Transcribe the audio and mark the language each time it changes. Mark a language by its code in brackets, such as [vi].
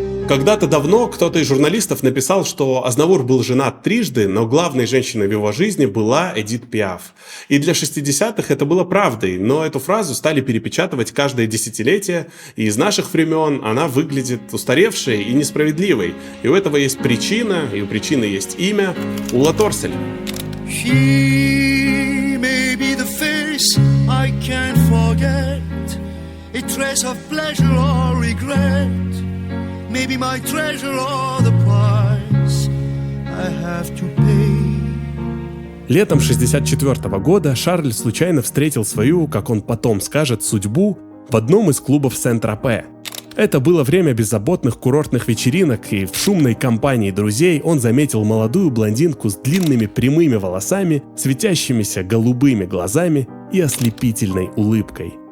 [ru] Когда-то давно кто-то из журналистов написал, что Азнавур был женат трижды, но главной женщиной в его жизни была Эдит Пиаф. И для 60-х это было правдой, но эту фразу стали перепечатывать каждое десятилетие, и из наших времен она выглядит устаревшей и несправедливой. И у этого есть причина, и у причины есть имя – Ула Торсель. [en] She may be the face I can't forget, a trace of pleasure or regret. Maybe my treasure or the price I have to pay. [ru] Летом 1964 года Шарль случайно встретил свою, как он потом скажет, судьбу в одном из клубов Сен-Тропе. Это было время беззаботных курортных вечеринок, и в шумной компании друзей он заметил молодую блондинку с длинными прямыми волосами, светящимися голубыми глазами и ослепительной улыбкой.